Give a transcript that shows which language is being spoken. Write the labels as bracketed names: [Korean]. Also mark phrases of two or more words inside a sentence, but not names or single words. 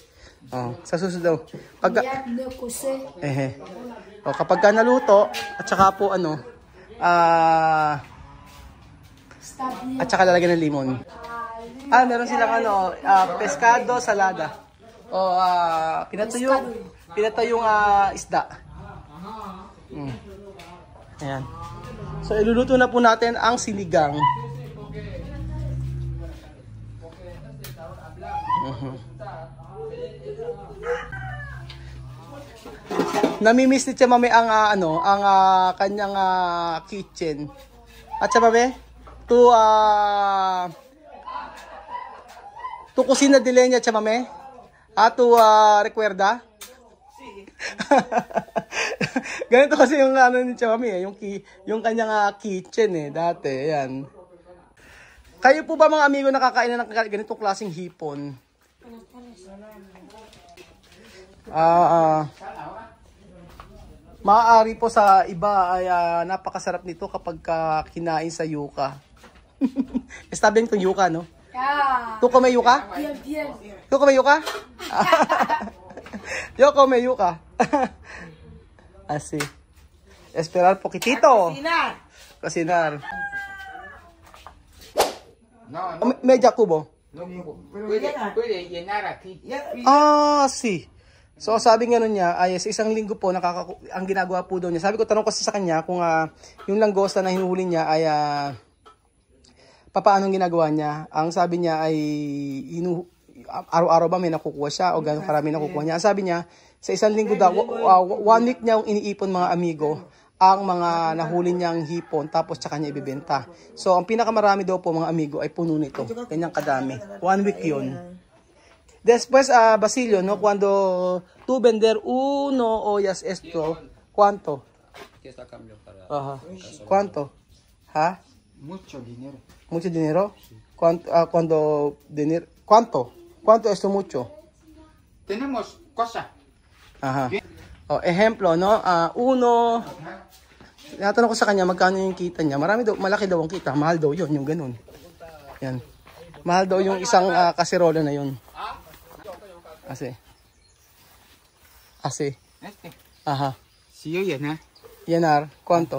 [Filipino] Oh, sa susunod daw. Pagka [Spanish] Ya no cose. [Filipino] O kapag ka naluto at saka po [Spanish] Está bien. [Filipino] at saka lalagyan ng limon. Meron silang [Spanish] pescado salada. [Filipino] O pinatuyong isda. Ayan. So iluluto na po natin ang sinigang. Namimiss ni Tia Mami ang kanyang kitchen. At Tia Mami, [Spanish] tu cocina de leña, Tia Mami? Tu recuerda? [Filipino] Ganito kasi yung ni Tia Mami, yung kanyang kitchen dati, ayan. Kayo po ba mga amigo nakakain na ng ganitong klaseng hipon? Maaari po sa iba ay napakasarap nito kapag kinain sa yuka. [Spanish] Está bien [Filipino] itong yuka, no? [Spanish] Ya. Tu come yuka? Bien. Tu come yuka? Yo come yuka. Así. Esperar poquitito. Cocinar. No, Media kubo. puede llenar aquí. Sí. [Filipino] So sabi nga nun niya, ay sa isang linggo po ang ginagawa po daw niya. Sabi ko, tanong kasi sa kanya kung yung langosta na hinuhuli niya ay papaano ang ginagawa niya. Ang sabi niya ay araw-araw ba may nakukuha siya o gano'ng karami nakukuha niya. Ang sabi niya, sa isang linggo daw, 1 week niya iniipon mga amigo ang mga nahuli niyang hipon tapos tsaka niya ibibenta. So ang pinakamarami daw po mga amigo ay puno nito. Kanyang kadami. 1 week yun. [Spanish] Después, Basilio, ¿no? Cuando tú vender uno ollas esto, ¿cuánto? Aquí está cambio para... Ajá. ¿Cuánto? ¿Ah? Mucho dinero. ¿Mucho dinero? ¿Cuánto? ¿Cuánto esto mucho? Tenemos cosa. Ajá. Ejemplo, no? Uno. [Filipino] Natanong ko sa kanya magkano yung kita niya. Malaki daw ang kita. Mahal daw yun, yung ganun. Yan. Mahal daw yung isang kaserola na yun. [Spanish] Así. Este. Ajá. Si yo llenar. Llenar. ¿Cuánto?